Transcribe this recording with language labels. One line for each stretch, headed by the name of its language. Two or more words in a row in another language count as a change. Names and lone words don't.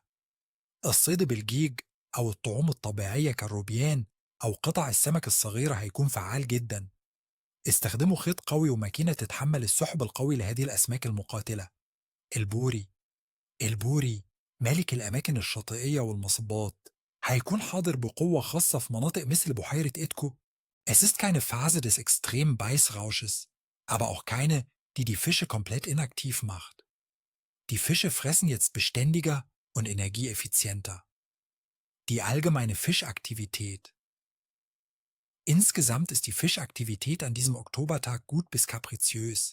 Arabic: الصيد بالجيج أو الطعوم الطبيعية كالروبيان أو قطع السمك الصغيرة هيكون فعال جدا. استخدموا خيط قوي وماكينة تتحمل السحب القوي لهذه الأسماك المقاتلة. البوري. البوري مالك الأماكن الشاطئية والمصبات، هيكون حاضر بقوة خاصة في مناطق مثل بحيرة إيدكو.
German: Es ist keine Phase des extremen Beißrausches, aber auch keine, die die Fische komplett inaktiv macht. Die Fische fressen jetzt beständiger und energieeffizienter. Die allgemeine Fischaktivität. Insgesamt ist die Fischaktivität an diesem Oktobertag gut bis kapriziös.